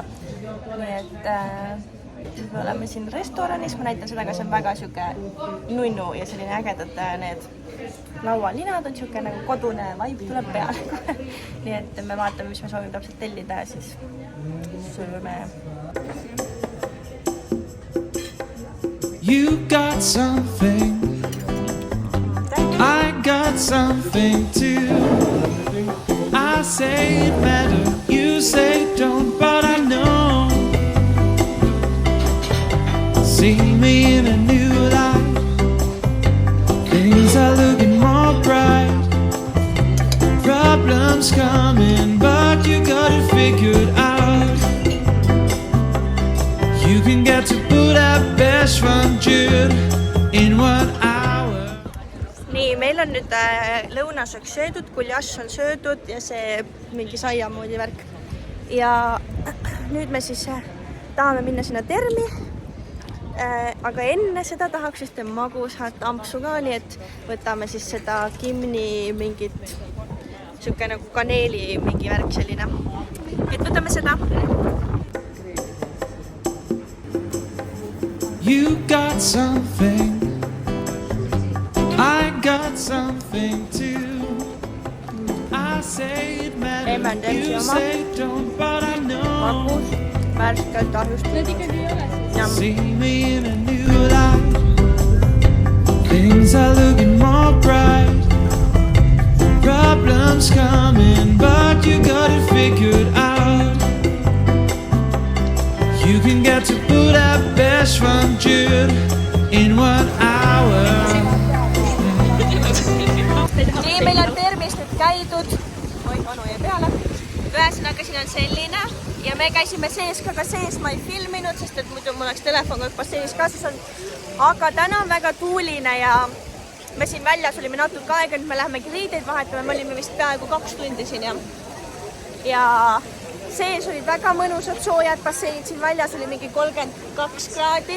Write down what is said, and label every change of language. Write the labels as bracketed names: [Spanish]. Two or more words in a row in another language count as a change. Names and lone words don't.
[Estonian] Nii et me oleme siin restoranis, ma näitan seda, see on väga siuke nunnu ja selline ägedad need laualinad on siuke nagu kodune vaib tuleb peale. Nii et me vaatame, mis me soovime täpselt tellida ja siis sööme. [English] You got something, I got something too. I say it better, you say don't, but I know. See me in a new light, things are looking more bright. Problems coming, but you got it figured out. You can get to Budapest from June in 1 hour. [Estonian] Nii, meil on nüüd lõunaseks söödud, kuljaš on söödud ja see mingi saiamoodi värk. Ja nüüd me siis tahame minna sinna termi. Aga enne seda tahaks just magusat ampsu ka, nii et võtame siis seda kimni mingit siuke nagu kaneeli mingi värk selline. Et võtame seda. [English] You got something, I got something too. I say it matters, you say don't, but I know. [Estonian] Magus, värskelt ahjust. [English] See me in a new light, things are looking more bright. Problems coming, but you got it figured out. You can get to Budapest from June in 1 hour. [Estonian] Nii, meil on termist nüüd käidud. Oi, onu jäi peale. Ühesõnaga siin on selline ja me käisime sees ka sees, ma ei filminud, sest et muidu mul oleks telefon kõik sees kaasas on. Aga täna on väga tuuline ja me siin väljas olime natuke aega, nüüd me lähemegi riideid vahetame, me olime vist peaaegu 2 tundi siin ja sees olid väga mõnusad soojad basseinid, siin väljas oli mingi 32 kraadi.